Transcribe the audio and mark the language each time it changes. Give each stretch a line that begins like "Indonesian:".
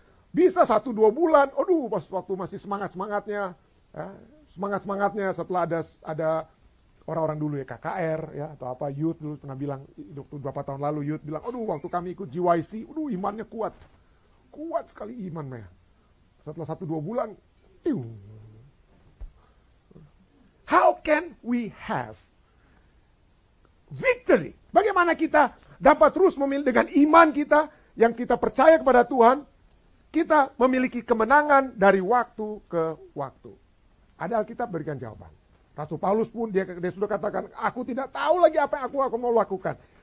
Indonesian: Bisa 1-2 bulan, aduh, pas waktu masih semangat-semangatnya, ya, semangat-semangatnya setelah ada orang-orang dulu ya, KKR, ya, atau apa, youth dulu pernah bilang, beberapa tahun lalu youth bilang, aduh, waktu kami ikut GYC, aduh, imannya kuat. Kuat sekali imannya. Setelah 1-2 bulan,
English: how can we have victory?
Indonesian: Bagaimana kita dapat terus memilih dengan iman kita, yang kita percaya kepada Tuhan, kita memiliki kemenangan dari waktu ke waktu. Ada Alkitab berikan jawaban. Rasul Paulus pun dia sudah katakan, aku tidak tahu lagi apa yang aku mau lakukan.